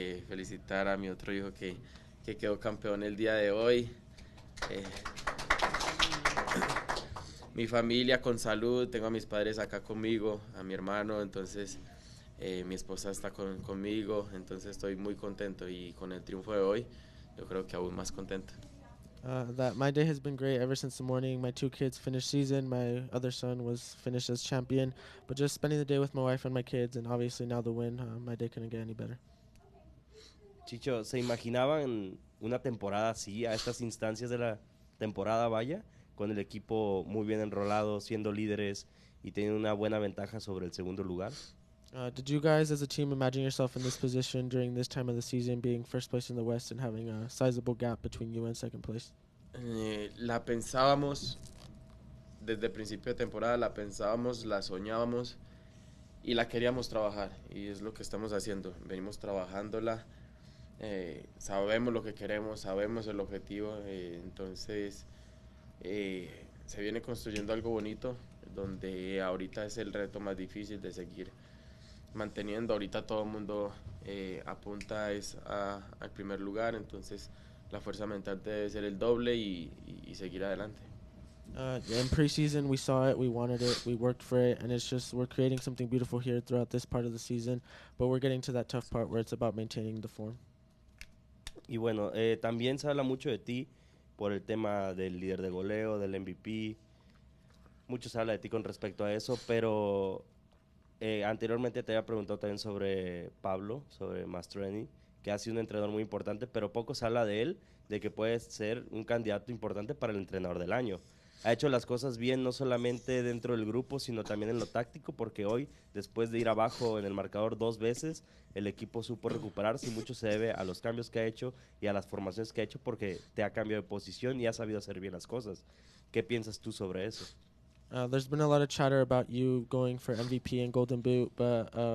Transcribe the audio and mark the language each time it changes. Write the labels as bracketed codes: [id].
[es] Felicitar a mi otro hijo que quedó campeón el día de hoy. Mi familia con salud, tengo a mis padres acá conmigo, a mi hermano, entonces mi esposa está conmigo, entonces estoy muy contento y con el triunfo de hoy yo creo que aún más contento. [en] That my day has been great ever since the morning. My 2 kids finished season. My other son was finished as champion. But just spending the day with my wife and my kids, and obviously now the win, my day couldn't get any better. [es] Chicho, ¿se imaginaban una temporada así, a estas instancias de la temporada, vaya, con el equipo muy bien enrolado, siendo líderes y teniendo una buena ventaja sobre el segundo lugar? [en] Did you guys as a team imagine yourself in this position during this time of the season, being first place in the West and having a sizable gap between you and second place? [es] La pensábamos desde el principio de temporada, la pensábamos, la soñábamos y la queríamos trabajar, y es lo que estamos haciendo. Venimos trabajándola, sabemos lo que queremos, sabemos el objetivo, entonces se viene construyendo algo bonito, donde ahorita es el reto más difícil de seguir manteniendo. Ahorita todo el mundo apunta al primer lugar, entonces la fuerza mental debe ser el doble y seguir adelante. [en] In preseason, we saw it, we wanted it, we worked for it, and it's just we're creating something beautiful here throughout this part of the season, but we're getting to that tough part where it's about maintaining the form. [es] Y bueno, también se habla mucho de ti por el tema del líder de goleo, del MVP. Mucho se habla de ti con respecto a eso, pero anteriormente te había preguntado también sobre Pablo, sobre Mastroeni, que ha sido un entrenador muy importante, pero poco se habla de él, de que puede ser un candidato importante para el entrenador del año. Ha hecho las cosas bien, no solamente dentro del grupo, sino también en lo táctico, porque hoy, después de ir abajo en el marcador 2 veces, el equipo supo recuperarse, y mucho se debe a los cambios que ha hecho y a las formaciones que ha hecho, porque te ha cambiado de posición y ha sabido hacer bien las cosas. ¿Qué piensas tú sobre eso? [en] There's been a lot of chatter about you going for MVP and Golden Boot, but